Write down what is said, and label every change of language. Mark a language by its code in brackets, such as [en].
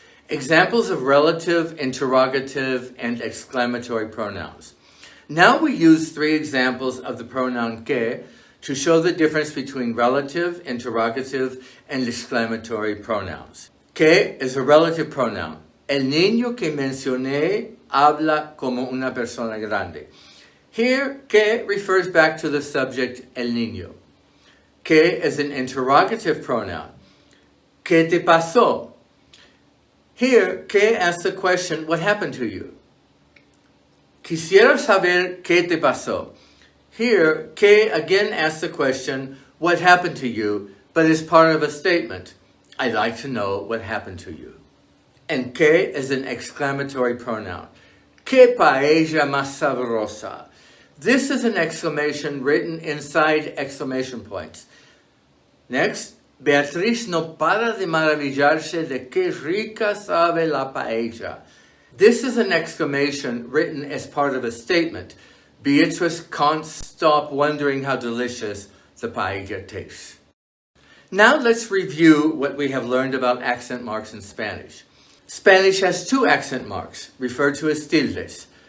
[en] Examples of relative, interrogative, and exclamatory pronouns. Now we use 3 examples of the pronoun que to show the difference between relative, interrogative, and exclamatory pronouns. Que is a relative pronoun. [es] El niño que mencioné habla como una persona grande. [en] Here, que refers back to the subject el niño. Que is an interrogative pronoun. [es] ¿Qué te pasó? [en] Here, que asks the question, what happened to you? [es] Quisiera saber qué te pasó. [en] Here, que again asks the question, what happened to you, but is part of a statement. I'd like to know what happened to you. And que is an exclamatory pronoun. [es] Que paella más sabrosa. [en] This is an exclamation written inside exclamation points. [es] Next, Beatriz no para de maravillarse de qué rica sabe la paella. [en] This is an exclamation written as part of a statement. Beatrice can't stop wondering how delicious the paella tastes. Now let's review what we have learned about accent marks in Spanish. Spanish has 2 accent marks, referred to as tildes.